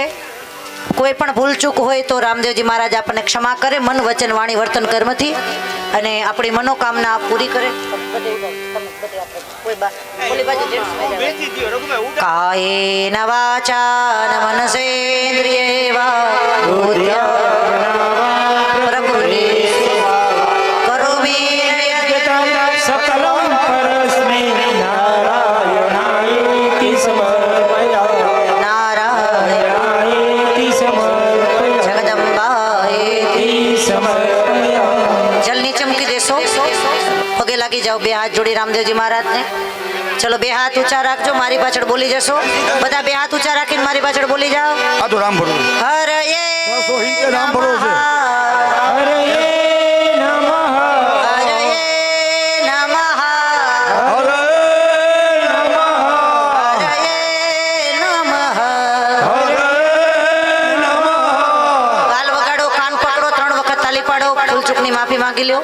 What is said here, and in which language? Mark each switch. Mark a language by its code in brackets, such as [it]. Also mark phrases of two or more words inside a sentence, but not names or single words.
[gu] કોઈ પણ ભૂલચૂક હોય તો રામદેવજી મહારાજ આપણને ક્ષમા કરે, મન વચન વાણી વર્તન કર્મથી, અને આપણી મનોકામના પૂરી કરે. [sa] કાયેન વાચા મનસેન્દ્રિયે વા પ્રકૃતિ કરોમિ सकलं परस्मै नारायणायेति समर्पयामि નારાયણ समर्पयामि [gu] જગદંબાએ. [sa] समर्पयामि [gu] જલ નીચે મૂકી દેશો, પગે લાગી જાઓ બે હાથ જોડી રામદેવજી મહારાજને. ચલો બે હાથ ઊંચા રાખજો, મારી પાછળ બોલી જશો. બધા બે હાથ ઊંચા રાખીને મારી પાછળ બોલી જાઓ. આ તો રામ ભરું [sa] હરયે [gu] 270 રામ ભરો છે. [sa] हरये नमः હરયે નમઃ. હરે નમઃ હરયે નમઃ. હરે નમઃ [gu] ગાલ વગાડો, કાન પકડો, 3 વખત તાલી પાડો, ભૂલ ચૂકની માફી માંગી લ્યો.